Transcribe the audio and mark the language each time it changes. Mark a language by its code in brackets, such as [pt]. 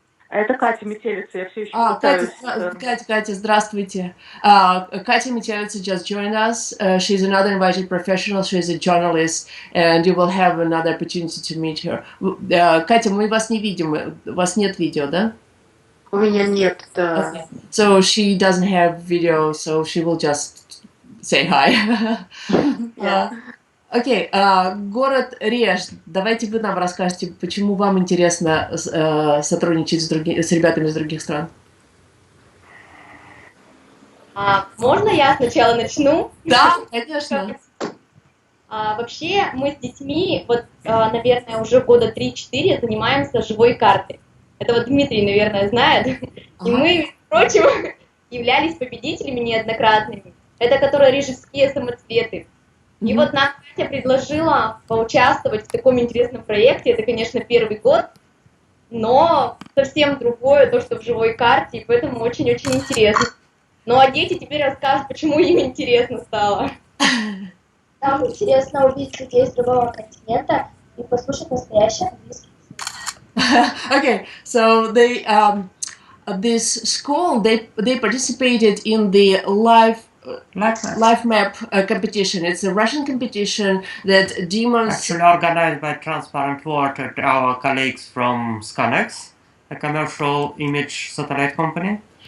[ru] Это Катя Метелица, я все еще пытаюсь... Катя, здравствуйте. [en] Катя Метелица just joined us. She's another invited professional. She's a journalist, and you will have another opportunity to meet her. [ru] Катя, мы вас не видим. У вас нет видео, да? У меня нет, да. [en] Okay. So she doesn't have video, so she will just say hi. Yeah. [ru] Окей, город Реж, давайте вы нам расскажете, почему вам интересно сотрудничать с ребятами из других стран. Можно я сначала начну? Да, конечно. Вообще мы с детьми, вот, наверное, уже года 3-4 занимаемся живой картой. Это вот Дмитрий, наверное, знает. И мы, впрочем, являлись победителями неоднократными. Это которые рижские самоцветы. И вот нам Катя предложила поучаствовать в таком интересном проекте. Это, конечно, первый год, но совсем другое, то, что в живой карте, и поэтому очень-очень интересно. Ну а дети теперь расскажут, почему им интересно стало. Нам интересно увидеть людей с другого континента и послушать настоящий английский. [en] Okay, so they this school they participated in the life map competition. It's a Russian competition that demons actually organized by Transparent World and our colleagues from SchoolNet, a commercial image satellite company.